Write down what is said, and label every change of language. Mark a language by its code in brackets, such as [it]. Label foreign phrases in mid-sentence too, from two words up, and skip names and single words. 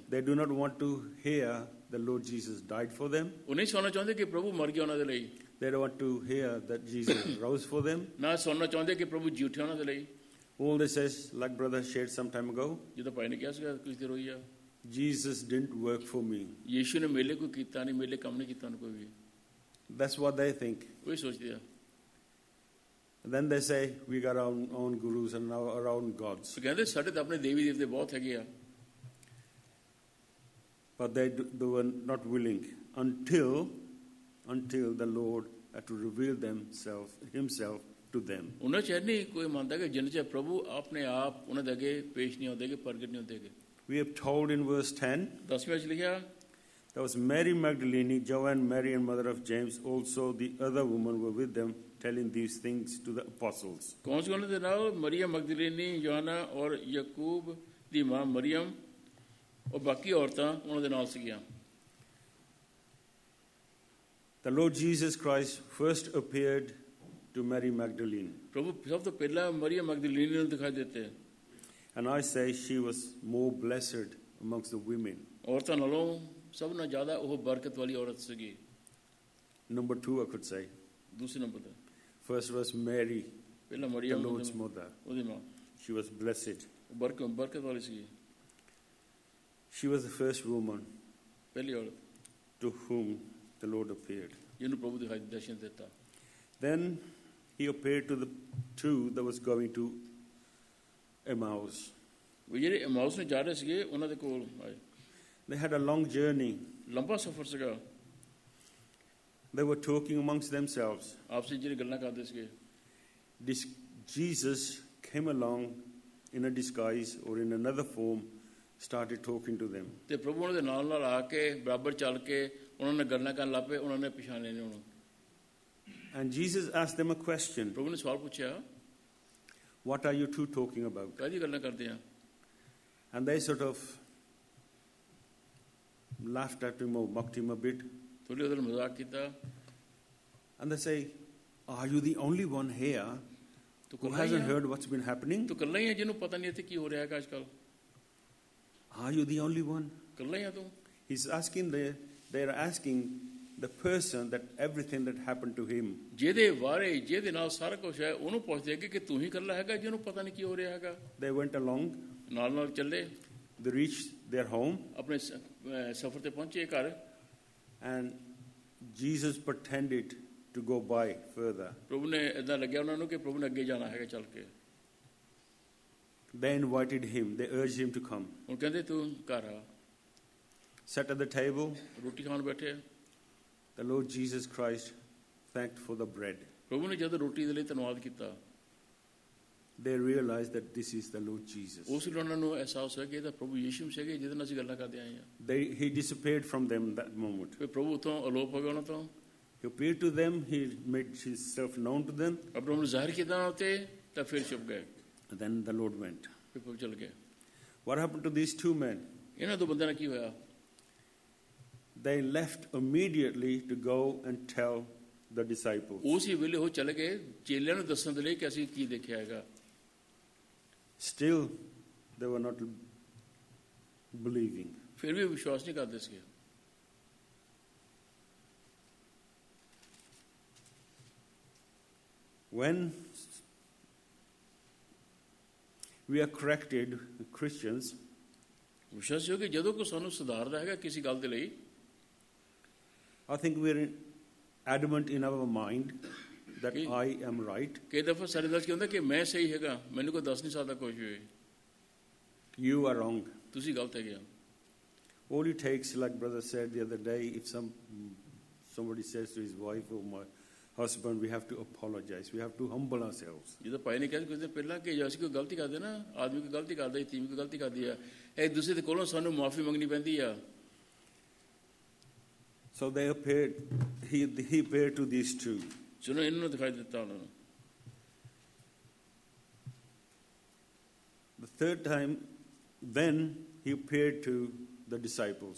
[en] They do not want to hear the Lord Jesus died for them. [pa] ਉਹ ਨਹੀਂ ਸੁਣਨਾ ਚਾਹੁੰਦੇ ਕਿ ਪ੍ਰਭੂ ਮਰ ਗਿਆ ਉਹਨਾਂ ਦੇ ਲਈ, [en] They don't want to hear that Jesus rose for them. [pa] ਨਾ ਸੁਣਨਾ ਚਾਹੁੰਦੇ ਕਿ ਪ੍ਰਭੂ ਜੀ ਉੱਠਿਆ ਉਹਨਾਂ ਦੇ ਲਈ। [en] All this says, like brother shared some time ago, [pa] ਜਦੋਂ ਭਾਈ ਨੇ ਕਿਹਾ ਸੀਗਾ ਕੁਝ ਦੇਰ ਹੋਈ ਆ, [en] Jesus didn't work for me. [pa] ਯੀਸ਼ੂ ਨੇ ਮੇਲੇ ਕੋਈ ਕੀਤਾ ਨਹੀਂ, ਮੇਲੇ ਕੰਮ ਨਹੀਂ ਕੀਤਾ ਉਹਨੇ ਕੋਈ ਵੀ, [en] That's what they think. [pa] ਉਹੀ ਸੋਚਦੇ ਆ। [en] And then they say, we got our own gurus and our own gods. [pa] ਸੋ ਕਹਿੰਦੇ ਸਾਡੇ ਤਾਂ ਆਪਣੇ ਦੇਵੀ ਦੇਵਤੇ ਬਹੁਤ ਹੈਗੇ ਆ, [en] But they were not willing until the Lord had to reveal himself to them. [pa] ਉਹਨਾਂ 'ਚ ਨਹੀਂ ਕੋਈ ਮੰਨਦਾ ਕਿ ਜਿੰਨੇ 'ਚ ਪ੍ਰਭੂ ਆਪਣੇ ਆਪ ਉਹਨਾਂ ਦੇ ਅੱਗੇ ਪੇਸ਼ ਨਹੀਂ ਹੁੰਦੇ, ਪ੍ਰਗਟ ਨਹੀਂ ਹੁੰਦੇ। [en] We have told in verse 10, [pa] 10ਵੇਂ ਵਿੱਚ ਲਿਖਿਆ, [en] there was Mary Magdalene, Joanne, Mary and mother of James, also the other women were with them, telling these things to the apostles. [pa] ਕੌਣ ਸੀ ਉਹਨਾਂ ਦੇ ਨਾਲ? ਮਰੀਮ ਮਗਦਲੀਨੀ, ਯੋਹਨਾ ਔਰ ਯਾਕੂਬ ਦੀ ਮਾਂ ਮਰੀਮ ਔਰ ਬਾਕੀ ਔਰਤਾਂ ਉਹਨਾਂ ਦੇ ਨਾਲ ਸੀਗੀਆਂ। [en] The Lord Jesus Christ first appeared to Mary Magdalene. [pa] ਪ੍ਰਭੂ ਸਭ ਤੋਂ ਪਹਿਲਾਂ ਮਰੀਮ ਮਗਦਲੀਨੀ ਨੂੰ ਦਿਖਾਈ ਦਿੱਤੇ। [en] And I say she was more blessed amongst the women. [pa] ਔਰਤਾਂ ਨਾਲੋਂ ਸਭ ਨਾਲੋਂ ਜ਼ਿਆਦਾ ਉਹ ਬਰਕਤ ਵਾਲੀ ਔਰਤ ਸੀਗੀ। [en] Number 2, I could say. [pa] ਦੂਸਰੇ ਨੰਬਰ ਤੇ [en] First was Mary, [pa] ਪਹਿਲਾਂ [en] the [pa] ਮਰੀਮ [en] Lord's mother. [pa] ਉਹਦੀ ਮਾਂ, [en] She was blessed. [pa] ਉਹ ਬਰਕਤ ਵਾਲੀ ਸੀਗੀ, [en] She was the first woman [pa] ਪਹਿਲੀ ਔਰਤ [en] to whom the Lord appeared. [pa] ਜਿਹਨੂੰ ਪ੍ਰਭੂ ਦਿਖਾਈ ਦਰਸ਼ਨ ਦਿੱਤਾ। [en] Then he appeared to the two that was going to Emmaus. [pa] ਉਹ ਜਿਹੜੇ ਐਮਾਉਸ ਨੂੰ ਜਾ ਰਹੇ ਸੀਗੇ ਉਹਨਾਂ ਦੇ ਕੋਲ ਆਏ। [en] They had a long journey. [pa] ਲੰਬਾ ਸਫ਼ਰ ਸੀਗਾ। [en] They were talking amongst themselves. [pa] ਆਪਸ ਵਿੱਚ ਜਿਹੜੀ ਗੱਲਾਂ ਕਰਦੇ ਸੀਗੇ। [en] Jesus came along in a disguise or in another form, started talking to them. [pa] ਤੇ ਪ੍ਰਭੂ ਉਹਨਾਂ ਦੇ ਨਾਲ ਆ ਕੇ ਬਰਾਬਰ ਚੱਲ ਕੇ ਉਹਨਾਂ ਨੇ ਗੱਲਾਂ ਕਰਨ ਲੱਗ ਪਏ, ਉਹਨਾਂ ਨੇ ਪਛਾਣਿਆ ਨਹੀਂ ਉਹਨੂੰ। [en] And Jesus asked them a question. [pa] ਪ੍ਰਭੂ ਨੇ ਸਵਾਲ ਪੁੱਛਿਆ, [en] What are you two talking about? [pa] ਕਾਹਦੀ ਗੱਲਾਂ ਕਰਦੇ ਆ? [en] And they sort of laughed at him or mocked him a bit. [pa] ਥੋੜੀ ਉਹਦਾ ਮਜ਼ਾਕ ਕੀਤਾ। [en] And they say, are you the only one here who hasn't heard what's been happening? [pa] ਤੂੰ ਇਕੱਲਾ ਹੀ ਆ ਜਿਹਨੂੰ ਪਤਾ ਨਹੀਂ ਇੱਥੇ ਕੀ ਹੋ ਰਿਹਾ ਹੈਗਾ ਅੱਜ ਕੱਲ? [en] Are you the only one? [pa] ਇਕੱਲਾ ਹੀ ਆ ਤੂੰ? [en] He's asking, they're asking the person that everything that happened to him. [pa] ਜਿਹਦੇ ਬਾਰੇ ਜਿਹਦੇ ਨਾਲ ਸਾਰਾ ਕੁਝ ਹੈ ਉਹਨੂੰ ਪੁੱਛਦੇ ਕਿ ਤੂੰ ਹੀ ਇਕੱਲਾ ਹੈਗਾ ਜਿਹਨੂੰ ਪਤਾ ਨਹੀਂ ਕੀ ਹੋ ਰਿਹਾ ਹੈਗਾ। [en] They went along, [pa] ਨਾਲ ਨਾਲ ਚੱਲੇ, [en] they reached their home, [pa] ਆਪਣੇ ਸਫ਼ਰ ਤੇ ਪਹੁੰਚੇ ਘਰ, [en] and Jesus pretended to go by further. [pa] ਪ੍ਰਭੂ ਨੇ ਏਦਾਂ ਲੱਗਿਆ ਉਹਨਾਂ ਨੂੰ ਕਿ ਪ੍ਰਭੂ ਨੇ ਅੱਗੇ ਜਾਣਾ ਹੈਗਾ ਚੱਲ ਕੇ। [en] They invited him, they urged him to come. [pa] ਹੁਣ ਕਹਿੰਦੇ ਤੂੰ ਘਰ ਆ। [en] Sat at the table, [pa] ਰੋਟੀ ਖਾਣ ਬੈਠੇ, [en] the Lord Jesus Christ thanked for the bread. [pa] ਪ੍ਰਭੂ ਨੇ ਜਦ ਰੋਟੀ ਦੇ ਲਈ ਧੰਨਵਾਦ ਕੀਤਾ, [en] They realized that this is the Lord Jesus. [pa] ਉਸ ਵੇਲੇ ਉਹਨਾਂ ਨੂੰ ਅਹਿਸਾਸ ਹੋਇਆ ਕਿ ਇਹ ਤਾਂ ਪ੍ਰਭੂ ਯੀਸ਼ੂ ਮਸੀਹ ਹੈ ਜਿਹਦੇ ਨਾਲ ਅਸੀਂ ਗੱਲਾਂ ਕਰਦੇ ਆਏ ਹਾਂ। [en] He disappeared from them that moment. [pa] ਫਿਰ ਪ੍ਰਭੂ ਉੱਥੋਂ ਅਲੋਪ ਹੋ ਗਿਆ ਉਹਨਾਂ ਤੋਂ। [en] He appeared to them, he made himself known to them, [pa] ਆਪਣੇ ਨੂੰ ਜ਼ਾਹਿਰ ਕੀਤਾ ਉੱਤੇ, ਤਾਂ ਫਿਰ ਛੁਪ ਗਏ। [en] and then the Lord went. [pa] ਫਿਰ ਪ੍ਰਭੂ ਚਲ ਗਏ। [en] What happened to these two men? [pa] ਇਹਨਾਂ ਦੋ ਬੰਦਿਆਂ ਨਾਲ ਕੀ ਹੋਇਆ? [en] They left immediately to go and tell the disciples. [pa] ਉਸੇ ਵੇਲੇ ਉਹ ਚਲੇ ਗਏ ਚੇਲਿਆਂ ਨੂੰ ਦੱਸਣ ਦੇ ਲਈ ਕਿ ਅਸੀਂ ਕੀ ਦੇਖਿਆ ਹੈਗਾ। [en] Still, they were not believing. [pa] ਫਿਰ ਵੀ ਵਿਸ਼ਵਾਸ ਨਹੀਂ ਕਰਦੇ ਸੀਗੇ। [en] When we are corrected, Christians, [pa] ਵਿਸ਼ਵਾਸ ਹੋ ਕਿ ਜਦੋਂ ਕੋਈ ਸਾਨੂੰ ਸੁਧਾਰਦਾ ਹੈਗਾ ਕਿਸੇ ਗੱਲ ਦੇ ਲਈ, [en] I think we're adamant in our mind that Okay. I am right, [pa] ਕਈ ਦਫਾ ਸਾਡੇ ਦਿਲ 'ਚ ਕੀ ਹੁੰਦਾ ਕਿ ਮੈਂ ਸਹੀ ਹੈਗਾ, ਮੈਨੂੰ ਕੋਈ ਦੱਸ ਨਹੀਂ ਸਕਦਾ ਕੁਝ ਵੀ, [en] you are wrong. [pa] ਤੁਸੀਂ ਗਲਤ ਹੈਗੇ ਆ। [en] All it takes, like brother said the other day, if somebody says to his wife or my husband, we have to apologize. We have to humble ourselves. [pa] ਜਦੋਂ ਭਾਈ ਨੇ ਕਿਹਾ ਕੁਝ ਦਿਨ ਪਹਿਲਾਂ ਕਿ ਜੇ ਅਸੀਂ ਕੋਈ ਗਲਤੀ ਕਰਦੇ ਨਾ, ਆਦਮੀ ਕੋਈ ਗਲਤੀ ਕਰਦਾ, ਧੀ ਕੋਈ ਗਲਤੀ ਕਰਦੀ ਆ, ਇੱਕ ਦੂਸਰੇ ਦੇ ਕੋਲੋਂ ਸਾਨੂੰ ਮਾਫੀ ਮੰਗਣੀ ਪੈਂਦੀ ਆ। [en] So they appeared, he appeared to these two. [pa] ਚਲੋ ਇਹਨਾਂ ਨੂੰ ਦਿਖਾਈ ਦਿੱਤਾ ਉਹਨਾਂ ਨੂੰ। [en] The third time, then he appeared to the disciples.